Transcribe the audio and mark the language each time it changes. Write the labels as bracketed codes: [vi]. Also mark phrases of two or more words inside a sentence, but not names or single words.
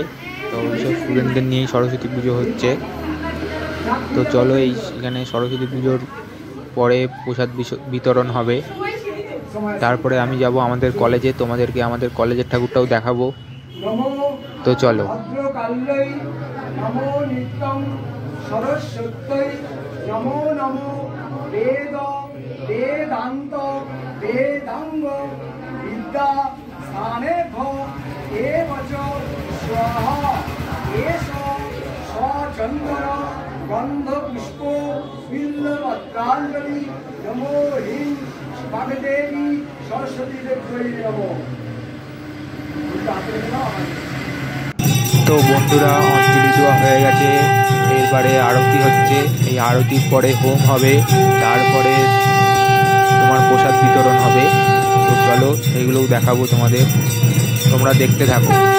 [bn] তো এইসব স্টুডেন্টদের নিয়েই সরস্বতী পুজো হচ্ছে। তো চলো, এখানে সরস্বতী পুজোর পরে প্রসাদ বিতরণ হবে। তারপরে আমি যাব আমাদের কলেজে, তোমাদেরকে আমাদের কলেজের ঠাকুরটাও দেখাবো। তো চলো। [sa] वेदांत वेदांग विद्या स्थाने एवच स्वाहा एष सचंदन गंध पुष्प बिल्वपत्रांजलि नमो ह्रीं वाग्देवी सरस्वती देवी नमो। [bn] তো বন্ধুরা, অঞ্জলি দেওয়া হয়ে গেছে। এরপরে আরতি হচ্ছে। এই আরতির পরে হোম হবে, তারপরে তোমার প্রসাদ বিতরণ হবে। তো চলো সেইগুলোও দেখাবো তোমাদের, তোমরা দেখতে থাকো।